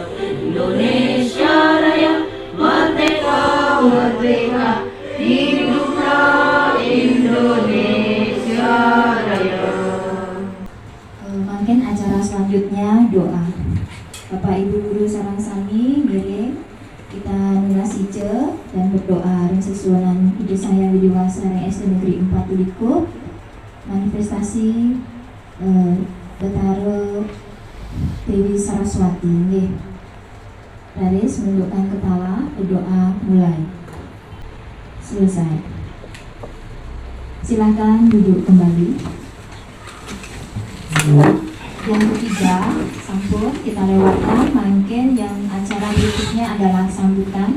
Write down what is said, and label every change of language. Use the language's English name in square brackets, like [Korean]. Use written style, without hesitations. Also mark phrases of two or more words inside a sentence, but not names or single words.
[Indonesian] Indonesia Raya, merdeka, merdeka, hiduplah Indonesia Raya. Mungkin acara selanjutnya doa. [Balinese] Bapak Ibu guru sareng sami ngiring kita nunasice dan berdoa ring sesuanan Ida Sang Yang Widiwasa SD Negeri 4 Tulikuk manifestasi Betara Dewi Saraswati nggih. [Indonesian] Baris menundukkan kepala, berdoa mulai. Selesai. Silakan duduk kembali. Yang ketiga, sampun kita lewatkan. Mungkin yang acara berikutnya adalah sambutan.